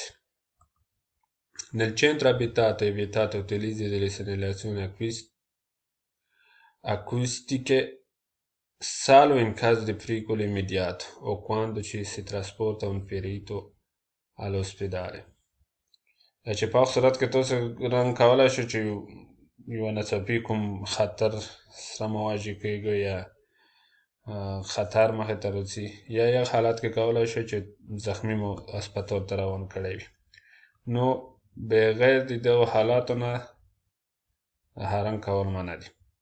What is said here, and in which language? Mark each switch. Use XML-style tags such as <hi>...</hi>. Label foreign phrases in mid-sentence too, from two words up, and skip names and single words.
<it>Nel centro abitato è vietato l'utilizzo delle segnalazioni acustiche salvo in caso di pericolo immediato o quando ci si trasporta un ferito all'ospedale.</it> <ps>چې په هغه صورت کې تاسو رنګ کولی شو چې یوه ناڅاپي کوم خطر سره مواجه کېږئ یا خطر مخې ته راځي، یا یو حالت کې کولی شو چې زخمي مو هسپتال ته روان کړی وي، نو بغیر د دغو حالاتو نه هرنګ کول منع دي.</ps>